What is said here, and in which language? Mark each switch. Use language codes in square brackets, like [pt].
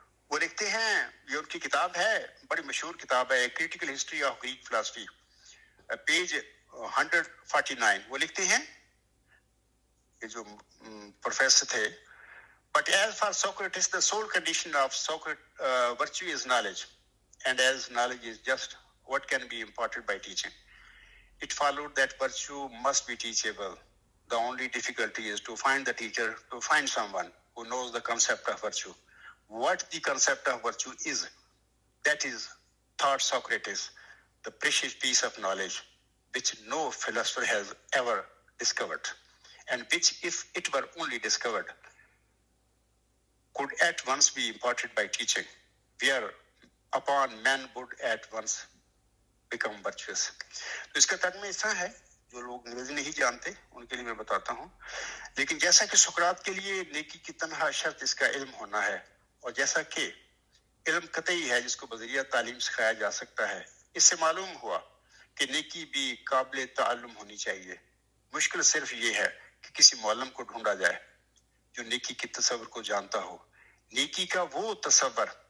[ur] وہ لکھتے ہیں، یہ ان کی کتاب ہے، بڑی مشہور کتاب ہے، critical history of Greek philosophy, page 149، وہ لکھتے ہیں، یہ جو پروفیسر تھے، [en] but as for Socrates the sole condition of virtue is knowledge, and as knowledge is just what can be imparted by teaching, it followed that virtue must be teachable. The only difficulty is to find the teacher, to find someone who knows the concept of virtue. What the concept of virtue is, that is, thought Socrates, the precious piece of knowledge which no philosopher has ever discovered, and which, if it were only discovered, could at once be imparted by teaching, whereupon man would at once become virtuous. [ur] تو اس کا ترجمہ ایسا ہے، جو لوگ انگریزی نہیں جانتے ان کے لیے میں بتاتا ہوں، لیکن جیسا کہ سقراط کے لیے نیکی کی تنہا شرط اس کا علم ہونا ہے، اور جیسا کہ علم قطعی ہے جس کو بذریعہ تعلیم سکھایا جا سکتا ہے، اس سے معلوم ہوا کہ نیکی بھی قابل تعلم ہونی چاہیے۔ مشکل صرف یہ ہے کہ کسی معلم کو ڈھونڈا جائے جو نیکی کے تصور کو جانتا ہو، نیکی کا وہ تصور